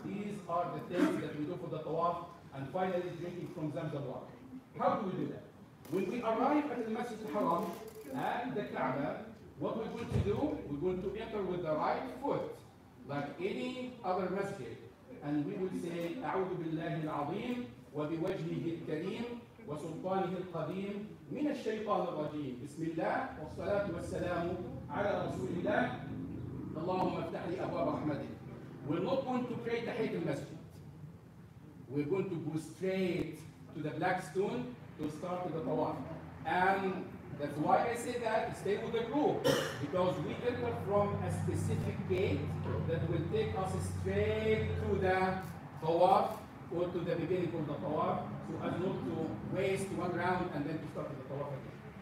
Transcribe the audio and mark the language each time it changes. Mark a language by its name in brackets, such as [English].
[English] These are the things that we do for the tawaf, and finally drinking from Zamzam water. How do we do that? When we arrive at the Masjid al-Haram and the Kaaba, what we're going to do, we're going to enter with the right foot, like any other masjid. And we will say, [Arabic] أعوذ بالله العظيم وبوجهه الكريم وسلطانه القديم من الشيطان الرجيم. بسم الله والصلاة والسلام على رسول الله. اللهم افتح لي أبواب رحمتك. [English] We're not going to pray Tahiyat al-Masjid. We're going to go straight to the black stone to start the tawaf. And that's why I say that, stay with the group, because we enter from a specific gate that will take us straight to the tawaf or to the beginning of the tawaf, so as not to waste one round and then to start the tawaf again.